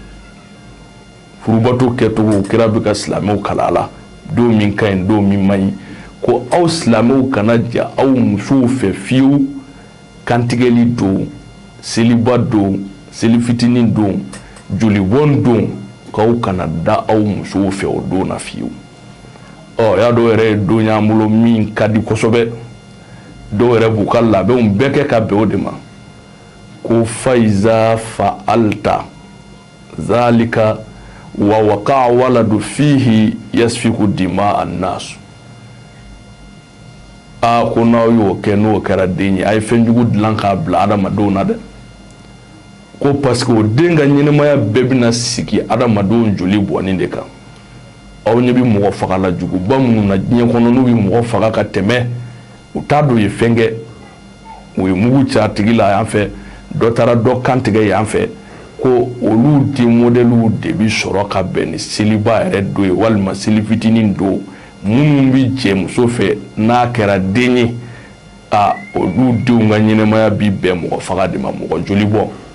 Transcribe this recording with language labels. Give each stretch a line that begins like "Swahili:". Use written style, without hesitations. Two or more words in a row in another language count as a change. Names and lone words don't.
Bambara: furubato kɛcogo kira bɛ ka silamɛw kalan a la don min ka ɲi don min man ɲi ko aw silamɛw kana ja aw musow fɛ fiyewu kantigɛli don seliba don seli fitinin don jolibɔn don k'aw kana da aw musow fɛ o don na fiyewu. Y'a dɔw yɛrɛ ye don y'an bolo min ka di kosɛbɛ dɔw yɛrɛ b'u ka labɛnw bɛɛ kɛ ka bɛn o de ma ko
Arabic: فإذا فعلت ذلك ووقع الولد فيه يسفك دماء الناس.
Bambara: Ko n'aw y'o kɛ n'o kɛra den ye a ye fɛn jugu dilan k'a bila adamadenw na dɛ ko
French: parce que
Bambara: o den ka ɲɛnɛmaya bɛɛ bɛna sigi adamadenw joli bɔnni de kan. Aw ɲɛ bɛ mɔgɔ fagala juguba minnu na diɲɛ kɔnɔ n'u bɛ mɔgɔ faga ka tɛmɛ u t'a dɔn u ye fɛn kɛ u ye mugu ci a tigi la yan fɛ dɔ taara dɔ kan tigɛ yan fɛ ko olu den modèles de bi sɔrɔ ka bɛn ni seliba yɛrɛ don ye walima seli fitinin don minnu bi jɛ muso fɛ n'a kɛra den ye olu denw ka ɲɛnɛmaya bi bɛn mɔgɔ faga de ma mɔgɔ joli bɔ.